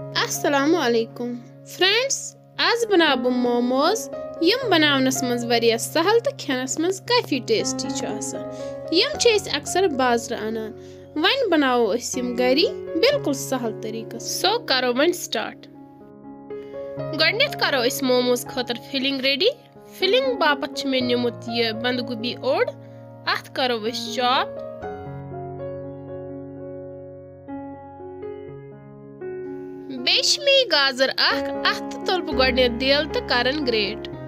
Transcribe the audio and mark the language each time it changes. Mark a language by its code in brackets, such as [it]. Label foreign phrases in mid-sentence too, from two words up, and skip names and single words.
[ar] السلام عليكم [ks] फ्रेंड्स, आज बनाव बह मोमोज यम बनावनस मज वरिया सहल तो खेनस मज काफी टेस्टी यम अक्सर बाजार अनान वन बनावो अस यम गरी बिल्कुल सहल तरीका सो करो वन स्टार्ट। गडनेथ करो अस मोमोज खतर फिलिंग रेडी। फिलिंग बापत मे निमुत ये बंद गोभी ओड अथ करो अस चॉप। बेश में गाजर अथ तुल बह गडनेथ दिल तो करन ग्रेट।